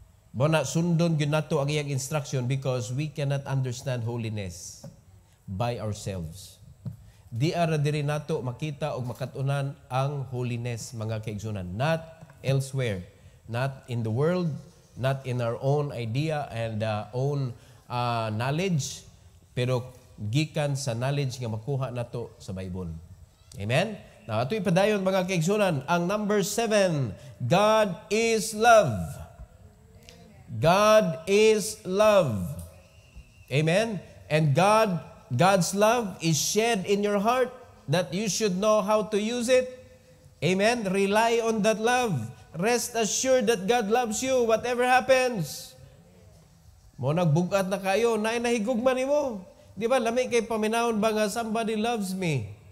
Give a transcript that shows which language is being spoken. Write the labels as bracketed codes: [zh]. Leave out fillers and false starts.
[ceb] Bona, sundon gyud nato ang iyang instruction [en] because we cannot understand holiness by ourselves. [ceb] Di ara diri nato makita o makatunan ang holiness, mga kaigsunan. [en] Not elsewhere. Not in the world, not in our own idea and own knowledge, [ceb] pero gikan sa knowledge nga makuha nato sa Bible. [en] Amen? [ceb] Now, ito ipadayon, mga kaigsunan, ang number 7, [en] God is love. God is love. Amen? And God's love is shed in your heart that you should know how to use it. Amen? Rely on that love. Rest assured that God loves you, whatever happens. [ceb] Mo nagbugat na kayo, nahigugman nimo. Di ba, lami kay paminahon ba nga [en] somebody loves me?